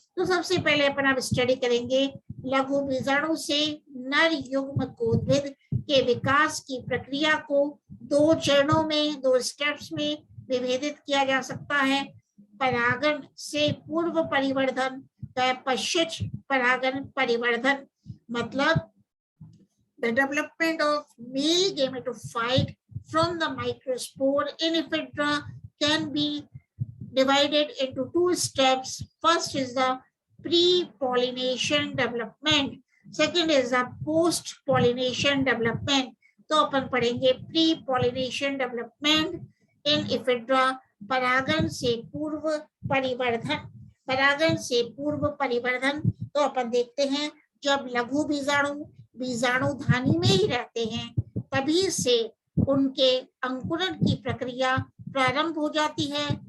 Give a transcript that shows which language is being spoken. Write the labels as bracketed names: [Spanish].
[Hindi] तो सबसे पहले अपन अब स्टडी करेंगे लघु बीजाणु से नर युग्म कोद्भिद के विकास की प्रक्रिया को दो चरणों में, दो स्टेप्स में विभेदित किया जा सकता है। परागण से पूर्व परिवर्धन व पश्चात परागण परिवर्धन, मतलब [English] the development of male gametophyte from the microspore in Ephedra can be divided into two steps. First is the pre-pollination development, second is the post pollination development, [Hindi] तो अपन पढ़ेंगे [English] pre pollination development in Ephedra, [Hindi] परागण से पूर्व परिवर्धन। परागण से पूर्व परिवर्धन तो अपन देखते हैं जब लघु बीजाणु बीजाणुधानी में ही रहते हैं तभी से उनके अंकुरण की प्रक्रिया प्रारंभ हो जाती है।